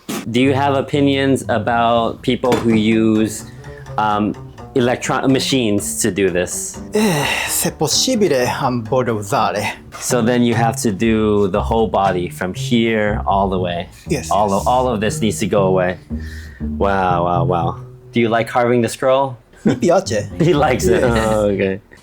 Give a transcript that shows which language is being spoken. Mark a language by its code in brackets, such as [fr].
[en] do you have opinions about people who use electron machines to do this? [it] Se possibile voglio usare. [en] So then you have to do the whole body from here all the way. Yes, All yes. all of this needs to go away. Wow. Do you like carving the scroll? [it] Mi piace. [en] He likes it. Oh, okay.